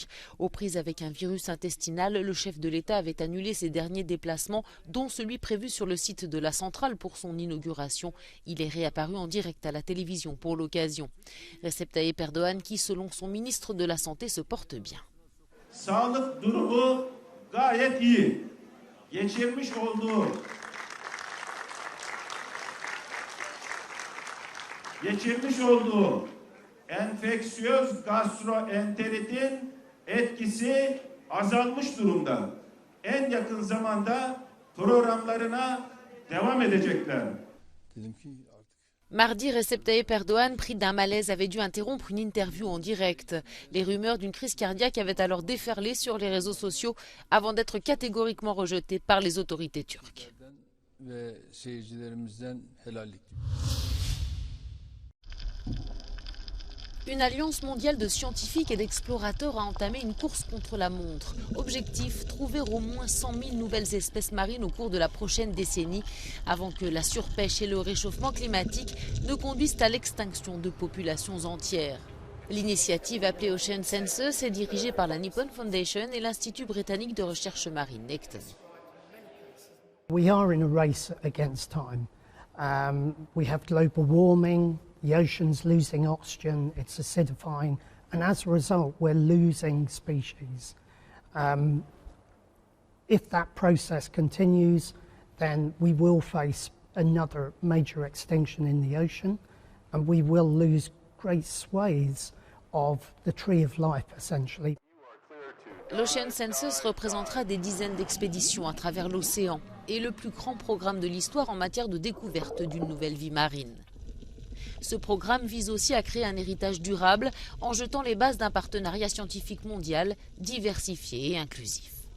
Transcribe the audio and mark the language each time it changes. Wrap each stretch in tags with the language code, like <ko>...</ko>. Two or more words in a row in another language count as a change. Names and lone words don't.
<fr>Aux prises avec un virus intestinal, le chef de l'État avait annulé ses derniers déplacements, dont celui prévu sur le site de la centrale pour son inauguration. Il est réapparu en direct à la télévision pour l'occasion. Recep Tayyip Erdoğan, qui, selon son ministre de la Santé, se porte bien.</fr> <tr>Sağlık durumu gayet iyi. Geçirmiş olduğu enfeksiyöz gastroenteritin etkisi azalmış durumda. En yakın zamanda programlarına devam edecekler.</tr> <fr>Mardi, Recep Tayyip Erdoğan, pris d'un malaise, avait dû interrompre une interview en direct. Les rumeurs d'une crise cardiaque avaient alors déferlé sur les réseaux sociaux avant d'être catégoriquement rejetées par les autorités turques. Une alliance mondiale de scientifiques et d'explorateurs a entamé une course contre la montre. Objectif, trouver au moins 100 000 nouvelles espèces marines au cours de la prochaine décennie, avant que la surpêche et le réchauffement climatique ne conduisent à l'extinction de populations entières. L'initiative appelée Ocean Census est dirigée par la Nippon Foundation et l'Institut britannique de recherche marine Necton.</fr> <en>We are in a race against time. We have global warming. The ocean's losing oxygen, it's acidifying, and as a result, we're losing species. If that process continues, then we will face another major extinction in the ocean, and we will lose great swathes of the tree of life, essentially.</en> <fr>L'Ocean Census représentera des dizaines d'expéditions à travers l'océan et le plus grand programme de l'histoire en matière de découverte d'une nouvelle vie marine. Ce programme vise aussi à créer un héritage durable en jetant les bases d'un partenariat scientifique mondial diversifié et inclusif.</fr>